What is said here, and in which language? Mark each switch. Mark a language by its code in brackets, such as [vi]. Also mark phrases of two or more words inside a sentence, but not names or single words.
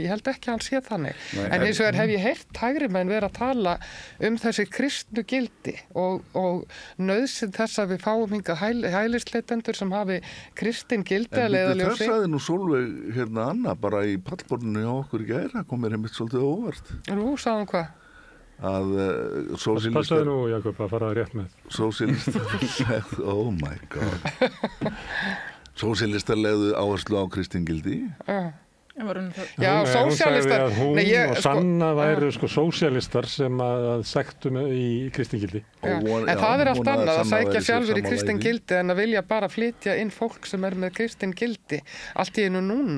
[is] Ég held ekki að hann sé þannig. En eins og hef ég heyrt hægri menn vera að tala þessi kristnu gildi og nauðsyn þess að við fáum hingað hælisleitendur sem hafi kristin gildi að leiðarljósi. Það sagði nú Sólveig Anna bara í pallborðinu hjá okkur í gær, það kom mér einmitt svolítið óvart. Nú, sagði hann hvað? Að sósíalistar... Passaði nú, Jakob, að fara rétt með. Sósíalistar... [en] Oh my god. [is] Sósíalistar legðu áherslu á kristin gildi. Já, sósíalistar... Hún og Sanna væru sósíalistar sem að sektum í kristingildi. En það er allt annað að sækja sjálfur í kristingildi en að vilja bara flytja inn fólk sem er með kristingildi allt í einu núna.